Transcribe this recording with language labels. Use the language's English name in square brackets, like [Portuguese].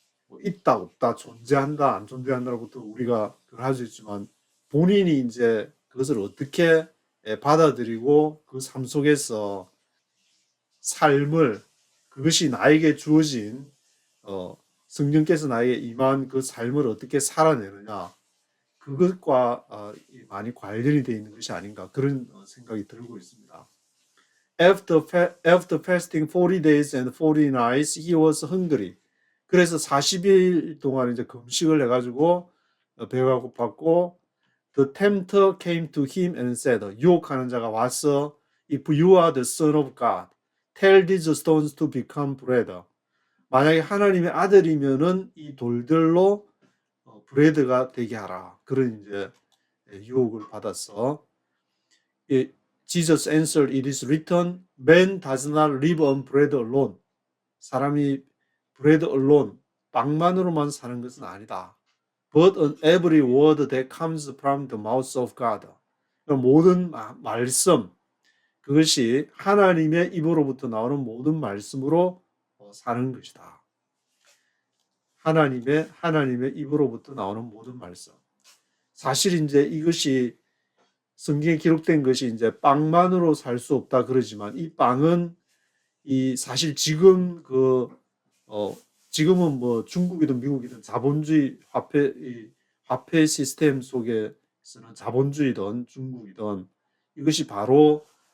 [Korean] 뭐 있다 없다 존재한다 안 존재한다라고도 우리가 그걸 할 수 있지만, 본인이 이제 그것을 어떻게 받아들이고 그 삶 속에서 삶을, 그것이 나에게 주어진 성령께서 나에게 임한 그 삶을 어떻게 살아내느냐, 그것과 많이 관련이 되어 있는 것이 아닌가, 그런 생각이 들고 있습니다. [English] After fasting 40 days and 40 nights, he was hungry. [Korean] 그래서 40일 동안 이제 금식을 해가지고 배가 고팠고, [English] the tempter came to him and said, [Korean] 유혹하는 자가 와서, [English] if you are the son of God, tell these stones to become bread. [Korean] 만약에 하나님의 아들이면은 이 돌들로 브레드가 되게 하라. 그런 이제 유혹을 받았어. [English] Jesus answered, it is written, man does not live on bread alone. [Korean] 사람이 [English] bread alone, [Korean] 빵만으로만 사는 것은 아니다. [English] But on every word that comes from the mouth of God. [Korean] 모든 말씀, 그것이 하나님의 입으로부터 나오는 모든 말씀으로 사는 것이다. 하나님의 입으로부터 나오는 모든 말씀. 사실 이제 이것이 성경에 기록된 것이 이제 빵만으로 살 수 없다 그러지만, 이 빵은 이 사실 지금 지금은 뭐 중국이든 미국이든 자본주의 화폐 시스템 속에서는 자본주의든 중국이든 이것이 바로